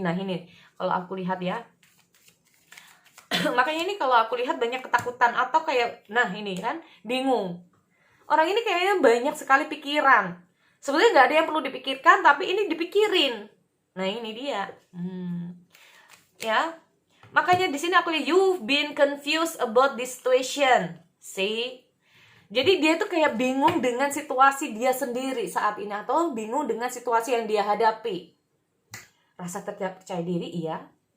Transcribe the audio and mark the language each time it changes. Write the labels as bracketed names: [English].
[Indonesian] Nah ini kalau aku lihat ya. Makanya ini kalau aku lihat banyak ketakutan atau kayak, nah ini kan bingung. Orang ini kayaknya banyak sekali pikiran. Sebenarnya nggak ada yang perlu dipikirkan, tapi ini dipikirin. Nah ini dia. Ya. Makanya di sini aku lihat [English] you've been confused about this situation. See? [Indonesian] Jadi dia tuh kayak bingung dengan situasi dia sendiri saat ini, atau bingung dengan situasi yang dia hadapi. Rasa tidak percaya diri, iya.